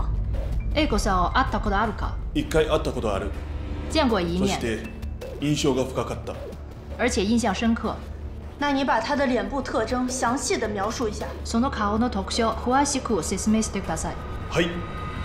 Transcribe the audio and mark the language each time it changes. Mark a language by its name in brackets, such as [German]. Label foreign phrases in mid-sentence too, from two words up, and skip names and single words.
[Japanese] 恵子さんを会ったことあるか？一回会ったことある。 [Chinese] 见过一面。 [Japanese] そして印象が深かった。 [Chinese] 而且印象深刻。那你把他的脸部特征详细的描述一下。 [Japanese] その顔の特徴詳しく説明してください。はい。